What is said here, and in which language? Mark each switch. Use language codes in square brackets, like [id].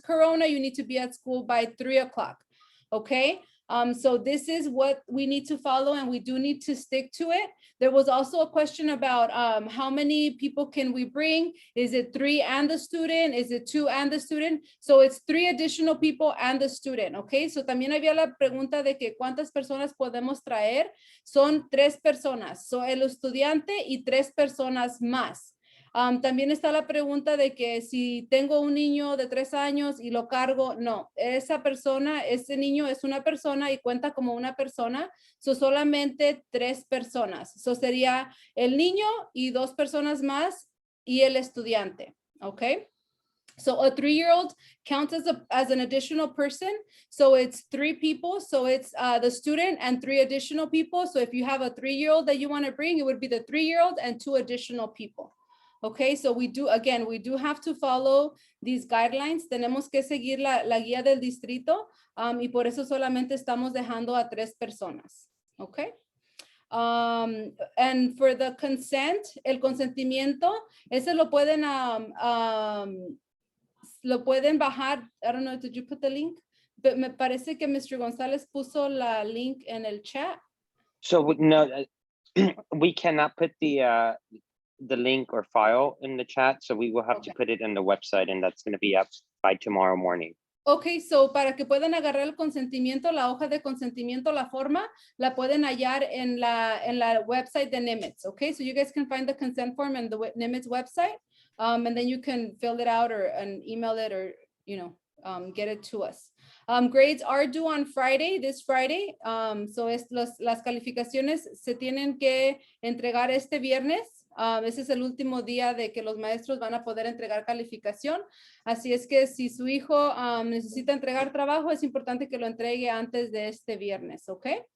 [en] Corona, you need to be at school by 3 o'clock. Okay, so this is what we need to follow, and we do need to stick to it. There was also a question about how many people can we bring? Is it 3 and the student? Is it 2 and the student? So it's 3 additional people and the student, okay? [es] So también había la pregunta de que cuántas personas podemos traer. Son 3 personas, so el estudiante y 3 personas más. También está la pregunta de que si tengo un niño de 3 años y lo cargo, no, esa persona, ese niño es una persona y cuenta como una persona, so solamente 3 personas. So sería el niño y 2 personas más y el estudiante, okay? [en] So a 3-year-old counts as an additional person. So it's 3 people. So it's the student and 3 additional people. So if you have a 3-year-old that you want to bring, it would be the 3-year-old and 2 additional people. Okay, so we do have to follow these guidelines. [es] Tenemos que seguir la guía del distrito y por eso solamente estamos dejando a 3 personas. Okay. [en] And for the consent, [es] el consentimiento, ese lo pueden bajar. [en] I don't know, did you put the link? [es] But me parece que Mr. González puso la link en el chat. [en] So no, we cannot put the link or file in the chat, so we will have to put it in the website, and that's going to be up by tomorrow morning. [es] Okay, so para que puedan agarrar el consentimiento, la hoja de consentimiento, la forma, la pueden hallar en la website de Nimitz. [en] Okay, so you guys can find the consent form in the Nimitz website, and then you can fill it out and email it, or get it to us. Grades are due on Friday, this Friday. [es] So las calificaciones se tienen que entregar este viernes. Ese es el último día de que los maestros van a poder entregar calificación. Así es que si su hijo necesita entregar trabajo, es importante que lo entregue antes de este viernes, ¿ok?